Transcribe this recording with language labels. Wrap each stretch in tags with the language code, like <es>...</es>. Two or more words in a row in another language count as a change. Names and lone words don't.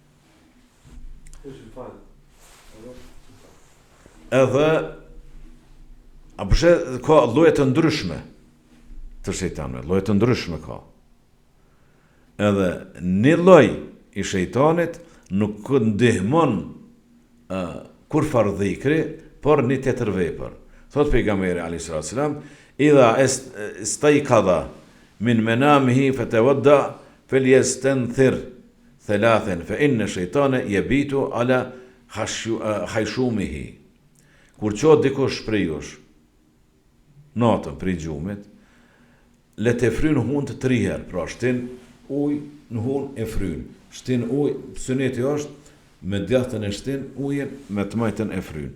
<sq>Edhe ka lloje të ndryshme të shejtanëve, lloje të ndryshme ka. Edhe një lloj i shejtanit nuk ndihmon kur farë dhikri, por një tjetër vepër. Thot pejgamberi</sq> <ar>عليه السلام إذا استيقظ من منامه فتوضأ فليستنثر ثلاثا فإن الشيطان يبيت على خياشيمه.</ar> <sq>Kur qot dikush prej jush natën prej gjumit, le të fryn hunë 3 herë, pra shtin ujë në hunë e fryn. Shtin ujë, suneti është me djathën e shtin ujën, me të majtën e fryn.</sq>